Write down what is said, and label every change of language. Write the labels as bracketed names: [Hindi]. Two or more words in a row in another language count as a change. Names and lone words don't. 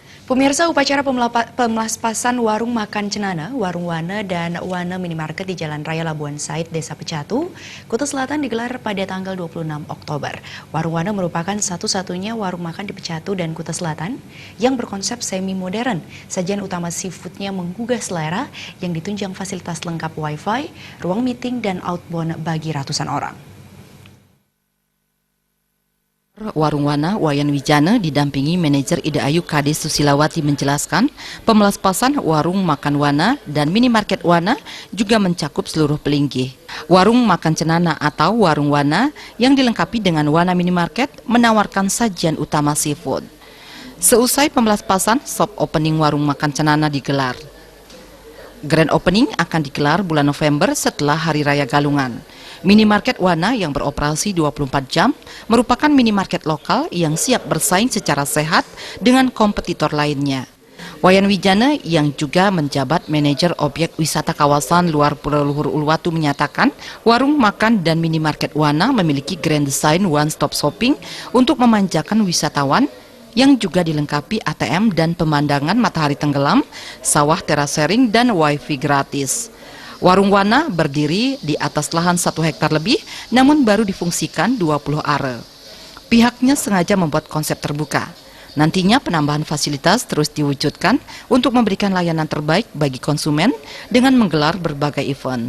[Indonesian] Pemirsa, upacara pemelaspasan warung makan Cenana, Warung Wana, dan Wana Minimarket di Jalan Raya Labuan Said, Desa Pecatu, Kuta Selatan digelar pada tanggal 26 Oktober. Warung Wana merupakan satu-satunya warung makan di Pecatu dan Kuta Selatan yang berkonsep semi-modern. Sajian utama seafoodnya menggugah selera yang ditunjang fasilitas lengkap wifi, ruang meeting, dan outbound bagi ratusan orang. Warung Wana Wayan Wijana didampingi manajer Ida Ayu Kade Susilawati menjelaskan pemelaspasan warung makan Wana dan minimarket Wana juga mencakup seluruh pelinggih. Warung makan Cenana atau warung Wana yang dilengkapi dengan Wana minimarket menawarkan sajian utama seafood. Seusai pemelaspasan, [English] soft opening [Indonesian] warung makan Cenana digelar. [English] Grand opening [Indonesian] akan digelar bulan November setelah Hari Raya Galungan. Minimarket Wana yang beroperasi 24 jam merupakan minimarket lokal yang siap bersaing secara sehat dengan kompetitor lainnya. Wayan Wijana yang juga menjabat manajer objek wisata kawasan luar Pulau Luhur Uluwatu menyatakan warung makan dan minimarket Wana memiliki [English] grand design one-stop shopping [Indonesian] untuk memanjakan wisatawan yang juga dilengkapi ATM dan pemandangan matahari tenggelam, sawah terasering, dan wifi gratis. Warung Wana berdiri di atas lahan 1 hektar lebih, namun baru difungsikan 20 are. Pihaknya sengaja membuat konsep terbuka. Nantinya penambahan fasilitas terus diwujudkan untuk memberikan layanan terbaik bagi konsumen dengan menggelar berbagai event.